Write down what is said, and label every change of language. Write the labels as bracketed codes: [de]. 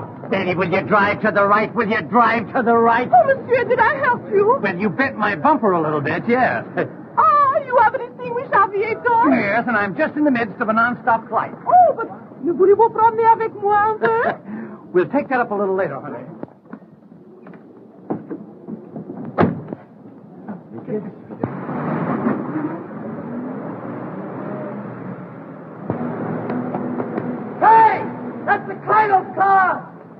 [en] Danny, will you drive to the right? Will you drive to the right? Oh, monsieur, did I help you? Well, you bent my bumper a little bit, yes. Ah, you have an extinguished aviator? Yes, and I'm just in the midst of a non-stop flight. Oh, but [fr] ne voulez-vous promener avec moi un peu? [en] We'll take that up a little later, honey. Hey! That's the Clydo's car!